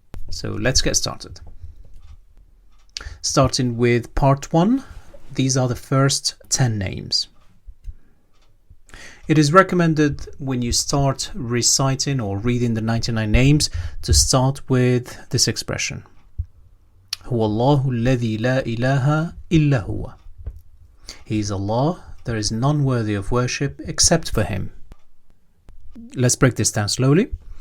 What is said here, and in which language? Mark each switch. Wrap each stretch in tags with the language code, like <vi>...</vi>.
<en>So let's get started. Starting with part 1, these are the first 10 names. It is recommended when you start reciting or reading the 99 names to start with this expression.</en> <ar>هو الله الذي لا إله إلا هو.</ar> <en>He is Allah, there is none worthy of worship except for Him. Let's break this down slowly.</en>